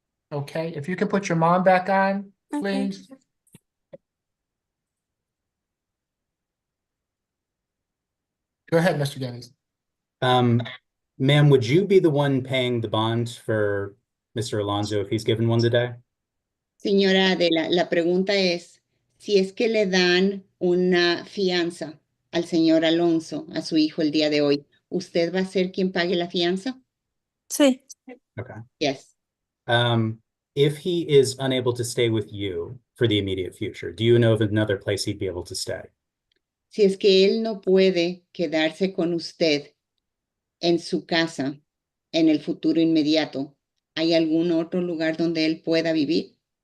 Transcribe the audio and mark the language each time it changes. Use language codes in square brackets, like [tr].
[en] Okay, if you can put your mom back on, Okay. please. Go ahead, Mr. Geddes. Ma'am, would you be the one paying the bond for Mr. Alonso if he's given one today? [es] Señora Adela, la pregunta es, si es que le dan una fianza al señor Alonso, a su hijo el día de hoy, ¿usted va a ser quien pague la fianza? Sí. [en] Okay. Yes. If he is unable to stay with you for the immediate future, do you know of another place he'd be able to stay? [es] Si es que él no puede quedarse con usted en su casa en el futuro inmediato, ¿hay algún otro lugar donde él pueda vivir?